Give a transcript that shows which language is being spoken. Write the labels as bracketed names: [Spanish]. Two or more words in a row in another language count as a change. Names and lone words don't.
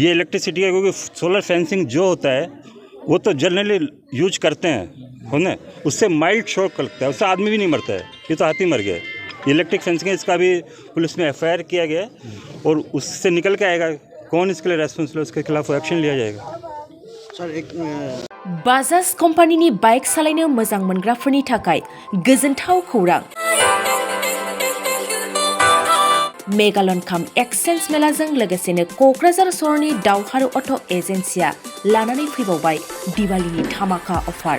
[Hindi] ये इलेक्ट्रिसिटी है, क्योंकि [English] solar fencing [Hindi] जो होता है वो तो जनरली यूज करते हैं, है ना, उससे [English] mild shock [Hindi] लगता है, उससे आदमी भी नहीं मरता है, ये तो हाथी मर गया है। [English] electric fencing [Hindi] इसका भी पुलिस में FIR किया गया है और उससे निकल के आएगा कौन इसके लिए रेस्पॉन्सिबल, उसके खिलाफ एक्शन लिया जाएगा। सर एक [Bodo] बाजाज कम्पानीनि बाइक सालायनो मोजां मोनग्राफोरनि थाखाय गोजोनथाव खौरां। मेगालन काम एक्सचेन्ज मेलाजों लोगोसेनो क'क्राझार सहरनि दावहारु अट' एजेन्सिया लानानै फैबावबाय दिवालीनि धामाका अफार।